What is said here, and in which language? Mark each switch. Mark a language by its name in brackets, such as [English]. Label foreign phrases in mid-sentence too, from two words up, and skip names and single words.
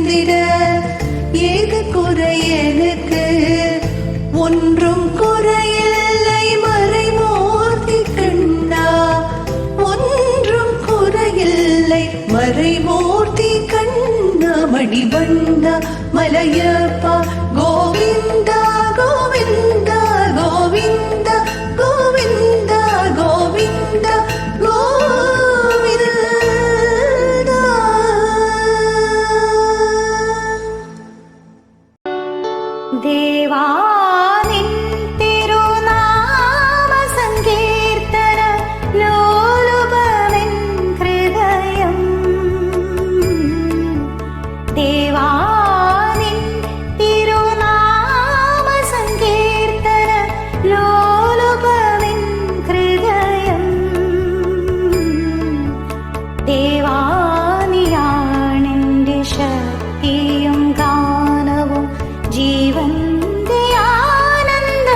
[Tamil] ஏது குறை குறை எனக்கு ஒன்றும் குறையில்லை மறைமூர்த்தி கண்ணா ஒன்றும் குறையில்லை மறைமூர்த்தி கண்ணா மணிவண்ணா மலையப்பா கோவிந்தா கோவிந்தா கோவிந்தா கோவிந்தா கோவிந்தா கோவிந்தா [Malayalam] ദേവാ നിൻ തിരുനാമ സങ്കീർത്തന ലോലുപമെൻ ഹൃദയം ദേവാ നിൻ തിരുനാമ സങ്കീർത്തന ലോലുപമെൻ ഹൃദയം ദേവാനിയാണെൻ്റെ ശക്തിയും ഗാനവും ജീവന്റെ ആനന്ദ